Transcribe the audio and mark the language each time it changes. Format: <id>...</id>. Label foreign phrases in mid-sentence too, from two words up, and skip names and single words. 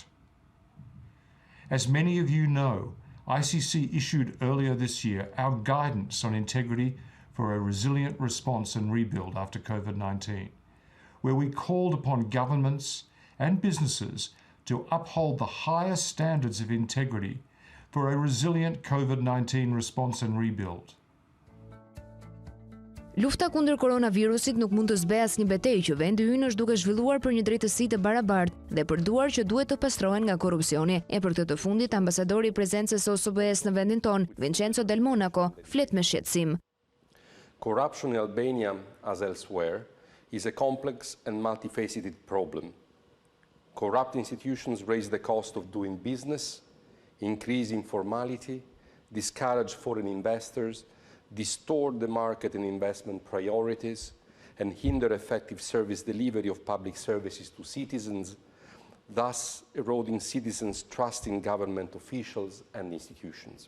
<en>As many of you know, ICC issued earlier this year our guidance on integrity for a resilient response and rebuild after COVID-19, where we called upon governments and businesses to uphold the highest standards of integrity for a resilient COVID-19 response and rebuild.</en> <sq>Lufta kundër koronavirusit nuk mund të zbehej asnjë betejë që vendi ynë është duke zhvilluar për një drejtësi të barabartë dhe përduar që duhet të pastrohen nga korrupsioni. E për këtë të fundit, ambasadori i prezencës së OSBE-s në vendin tonë, Vincenzo Del Monaco, flet me shqetësim.</sq> <en>Corruption in Albania, as elsewhere, is a complex and multifaceted problem. Corrupt institutions raise the cost of doing business, increase informality, discourage foreign investors, distort the market and investment priorities, and hinder effective service delivery of public services to citizens, thus eroding citizens' trust in government officials and institutions.</en>